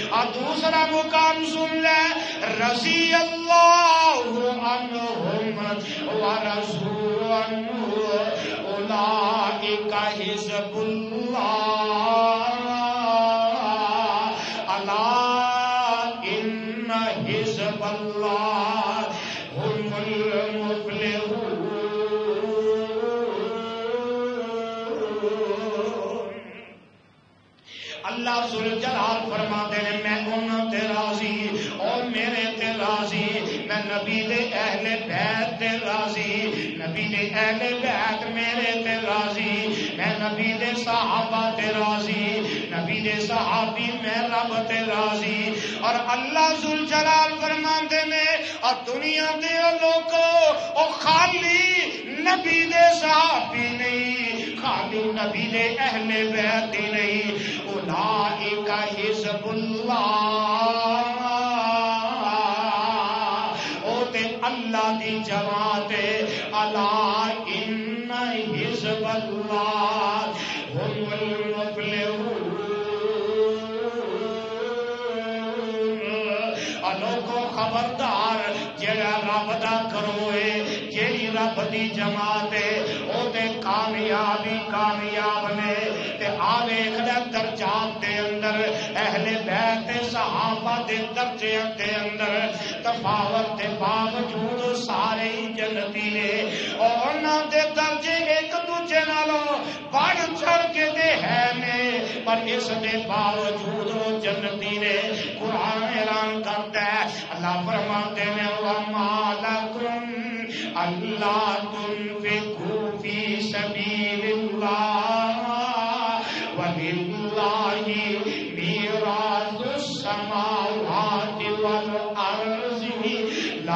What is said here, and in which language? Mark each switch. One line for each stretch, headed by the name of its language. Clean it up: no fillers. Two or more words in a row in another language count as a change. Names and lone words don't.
Urdu: اور دوسرا مقام سن لے
Arabic: رضی اللہ عنہم ورضوا عنہ اولئک حزب اللہ حزب اللہ هم المفلحون۔
Punjabi: اللہ ذوالجلال فرماتے ہیں میں انہاں تے راضی نبی دے اہل بیت تے راضی، نبی دے اہل بیت میرے تے راضی، میں نبی دے صحابہ تے راضی، نبی دے صحابی میں رب تے راضی۔ اور اللہ ذوالجلال فرماندے نے اور دنیا دے لوگوں او خالی نبی دے صحابی نہیں، خالی نبی دے اہل بیت ہی نہیں،
Arabic: اولئک حزب اللہ،
Punjabi: او تے اللہ دی جماعت،
Arabic: الا ان حزب اللہ هم المفلحون۔
Punjabi: لوگوں خبردار، جڑا رب دا کروے، جیڑی رب دی جماعت ہے، او تے کامیاب ہی کامیاب نے۔ تے آ ویکھ لے درجات دے اندر اہل بیت صحابہ دے درجے دے اندر تفاوت دے باوجود سارے ہی جنتی نے، اور انہاں دے درجے ایک دوجے نالوں بڑھ چڑھ کے دے ہے نے، پر اس دے باوجود وہ جنتی نے۔
Urdu: قرآن اعلان کرتا ہے، اللہ فرماتے ہیں
Arabic: وَمَا لَكُمْ أَلَّا تُنْفِقُوا فِي سَبِيلِ اللَّهِ وَلِلَّهِ مِيرَاثُ السَّمَاوَاتِ وَالْأَرْضِ لَا